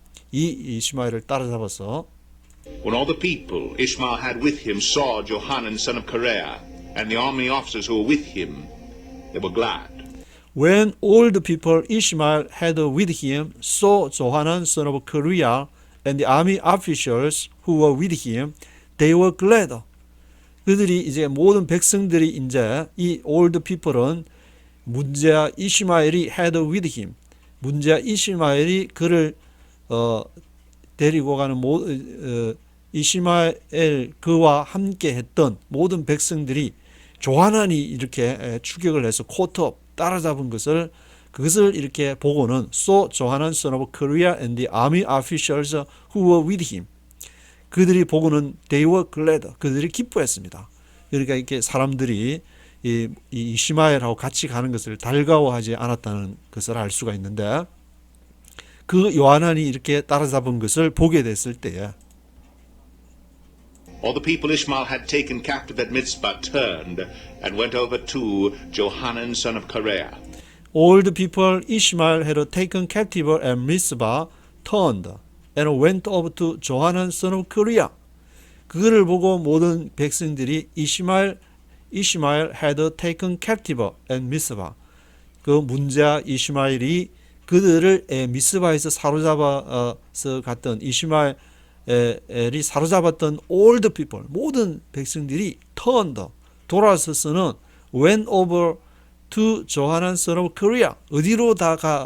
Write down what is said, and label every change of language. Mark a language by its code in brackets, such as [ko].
[ko] 이 이시마엘을 따라잡아서 [en] When all the people Ishmael had with him saw Johanan son of Kareah and the army officers who were with him, they were glad. When all the people Ishmael had with him saw Johanan son of Kareah and the army officials who were with him, they were glad. [ko] 그들이 이제 모든 백성들이 이제 이 old people 은 문제아 이시마엘이 had with him, 문제아 이시마엘이 그를 데리고 가는 이시마엘 그와 함께 했던 모든 백성들이 조하난이 이렇게 추격을 해서 코트업 따라잡은 그것을 이렇게 보고는 so Johanan son of Kareah and the army officials who were with him, 그들이 보고는 they were glad, 그들이 기뻐했습니다. 그러니까 이렇게 사람들이 이 이시마엘하고 같이 가는 것을 달가워하지 않았다는 것을 알 수가 있는데, 그 요하난이 이렇게 따라잡은 것을 보게 됐을 때에 [en] All the people Ishmael had taken captive at Mitzpah turned and went over to Johanan son of Kareah. all the people Ishmael had taken captive at Mizpah turned and went over to Johanan son of Kareah. [ko] 그거를 보고 모든 백성들이 이시마엘 had taken captive at Mizpah, 그 문제아 이시마엘이 그들을 미스바에서 사로잡아서 갔던 이시마엘이 사로잡았던 all the people 모든 백성들이 turned 돌아서서는 went over to 조하난 son of Kareah 어디로 다